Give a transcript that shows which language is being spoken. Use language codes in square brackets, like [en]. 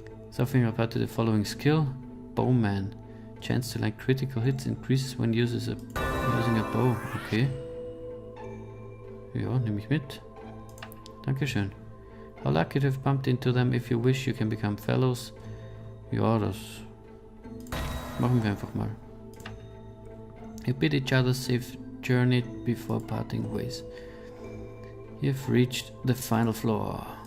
[en] Suffering apart to the following skill: Bowman. Chance to land critical hits increases when using a bow. Okay. [de] Ja, nehme ich mit. Dankeschön. [en] How lucky to have bumped into them. If you wish, you can become fellows. [de] Ja, das machen wir einfach mal. [en] You bid each other safe journey before parting ways. You've reached the final floor.